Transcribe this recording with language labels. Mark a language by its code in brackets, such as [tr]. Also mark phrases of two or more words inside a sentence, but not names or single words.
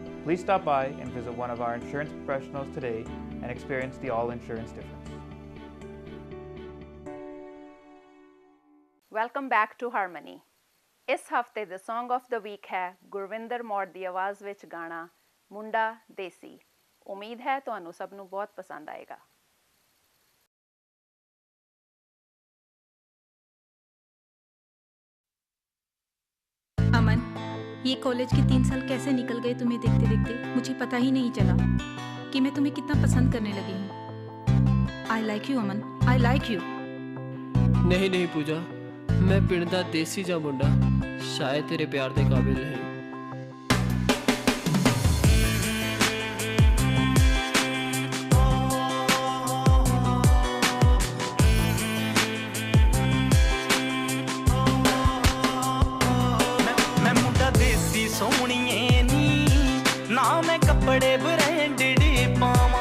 [en] Please stop by and visit one of our insurance professionals today and experience the all insurance difference. Welcome back to Harmony. [pa] ਇਸ ਹਫਤੇ ਦੇ [en] Song of the Week [pa] ਹੈ ਗੁਰਵਿੰਦਰ ਮੌੜ ਦੀ ਆਵਾਜ਼ ਵਿੱਚ ਗਾਣਾ ਮੁੰਡਾ ਦੇਸੀ। ਉਮੀਦ ਹੈ ਤੁਹਾਨੂੰ ਸਭ ਨੂੰ ਬਹੁਤ ਪਸੰਦ ਆਏਗਾ। [hi] अमन, ये कॉलेज के 3 साल कैसे निकल गए तुम्हें देखते देखते मुझे पता ही नहीं चला कि मैं तुम्हें कितना पसंद करने लगी हूँ। [en] I like you Aman, I like you. [pa] ਨਹੀਂ ਨਹੀਂ ਪੂਜਾ, ਮੈਂ ਪਿੰਡ ਦਾ ਦੇਸੀ ਜਾ ਮੁੰਡਾ ਸ਼ਾਇਦ ਤੇਰੇ ਪਿਆਰ ਦੇ ਕਾਬਿਲ ਨਹੀਂ। ਮੈਂ ਮੁੰਡਾ ਦੇਸੀ ਸੋਹਣੀਏ ਨੀ ਨਾ ਮੈਂ ਕੱਪੜੇ ਬ੍ਰਾਂਡਿਡ ਪਾਵਾਂ।